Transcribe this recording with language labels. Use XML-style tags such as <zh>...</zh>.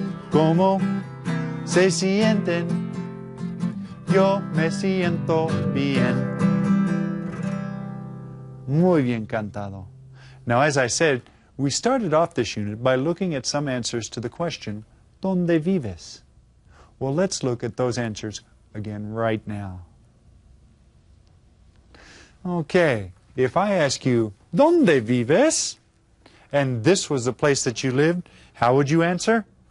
<es>¿Cómo se sienten? Yo me siento bien. Muy bien cantado.</es> <en>Now, as I said, we started off this unit by looking at some answers to the question,</en> <es>¿Dónde vives?</es> <en>Well, let's look at those answers again right now. Okay, if I ask you,</en> <es>¿Dónde vives?</es> <en>And this was the place that you lived, how would you answer?</en>